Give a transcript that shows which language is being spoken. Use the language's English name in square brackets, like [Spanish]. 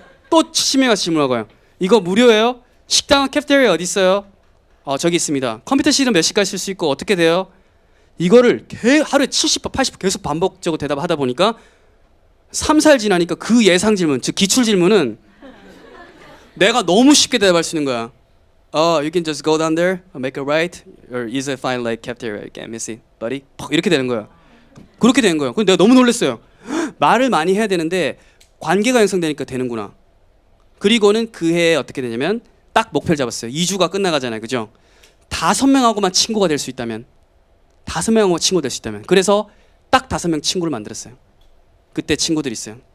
[Korean] 또 70명 가서 질문하고 가요. 이거 무료예요? 식당 캐피테리아 어디 있어요? 저기 있습니다. 컴퓨터실은 몇 시까지 쓸 수 있고 어떻게 돼요? 이거를 하루에 70번, 80번 계속 반복적으로 대답하다 보니까 3, 4일 지나니까 그 예상 질문, 즉 기출 질문은 내가 너무 쉽게 대답할 수 있는 거야. [English] You can just go down there, make a right, or easily find like cafeteria. Can't miss it, buddy. [Korean] 이렇게 되는 거야. 그렇게 되는 거야. 근데 내가 너무 놀랐어요. 말을 많이 해야 되는데 관계가 형성되니까 되는구나. 그리고는 그 해에 어떻게 되냐면 딱 목표를 잡았어요. 2주가 끝나가잖아요, 그죠? 5명하고만 친구가 될 수 있다면 5명 친구 될 수 있다면. 그래서 딱 5명 친구를 만들었어요. 그때 친구들이 있어요.